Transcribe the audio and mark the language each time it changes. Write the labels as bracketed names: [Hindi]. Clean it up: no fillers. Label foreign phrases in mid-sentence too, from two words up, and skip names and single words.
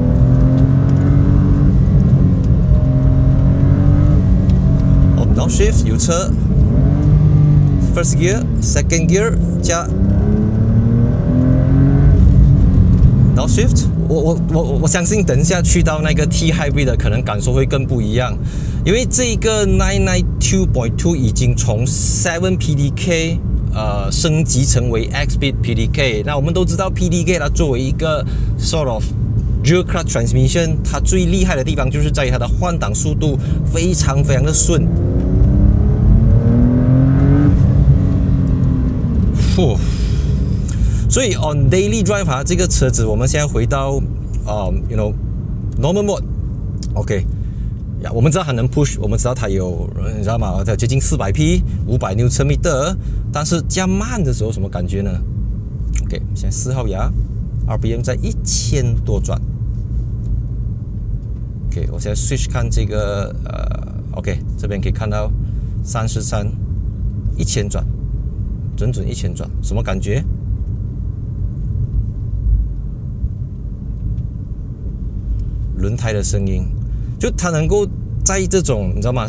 [Chinese] 然後 Shift 有車 ， [English] First Gear、Second Gear [Chinese] 加，然後 Shift， 我相信等一下去到那個 T-Hybrid 的可能感受會更不一樣，因為這個992.2 已經從7 PDK 升級成為 X-Speed PDK。那我們都知道 PDK 它作為一個 [English] sort of Dual Clutch Transmission， [Chinese] 它最厲害的地方就是在於它的換擋速度非常非常的順。所以 [English] on daily drive [Chinese] 這個車子，我們現在回到 [English] normal mode。 [Chinese] OK， 我們知道它能 push， 我們知道它有，你知道嗎？它接近400匹，500 Nm， 但是加慢的時候什麼感覺呢 ？OK， 現在4號牙 ，RPM 在1000多轉。OK， 我現在 switch 看這個OK， 這邊可以看到33，1000轉，準1000轉，什麼感覺？輪胎的聲音，就它能夠在這種你知道嗎？